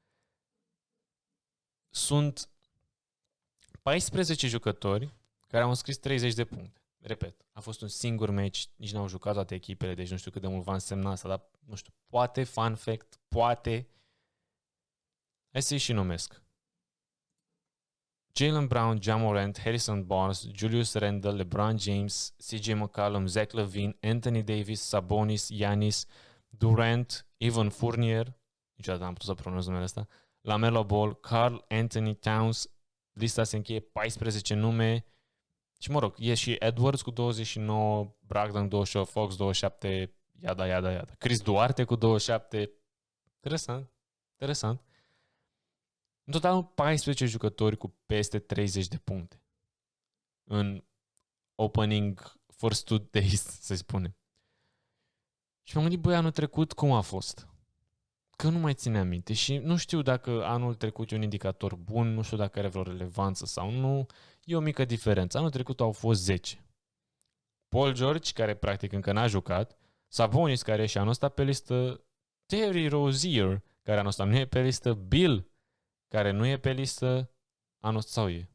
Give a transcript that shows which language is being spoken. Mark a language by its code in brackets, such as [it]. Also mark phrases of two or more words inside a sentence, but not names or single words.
[ro] Sunt 14 jucători care au înscris 30 de puncte. Repet, a fost un singur meci, nici n-au jucat toate echipele, deci nu știu cât de mult va însemna asta, dar nu știu, poate, [en] fun fact, [ro] poate. Hai să-i și numesc. Jaylen Brown, Ja Morant, Harrison Barnes, Julius Randle, LeBron James, CJ McCollum, Zach LaVine, Anthony Davis, Sabonis, Giannis, Durant, Evan Fournier, niciodată n-am putut să pronunț numele ăsta, LaMelo Ball, Karl Anthony Towns, lista se încheie 14 nume și e și Edwards cu 29, Brogdon 28, Fox 27, iada. Chris Duarte cu 27, interesant. În total 14 jucători cu peste 30 de puncte în [en] opening first 2 days, [ro] să spunem. Și m-am gândit, anul trecut cum a fost? Că nu mai ține aminte și nu știu dacă anul trecut e un indicator bun, nu știu dacă are vreo relevanță sau nu, e o mică diferență. Anul trecut au fost 10. Paul George, care practic încă n-a jucat, Sabonis, care e și anul ăsta pe listă, Terry Rozier, care anul ăsta nu e pe listă, Bill, care nu e pe listă, anul ăsta sau e?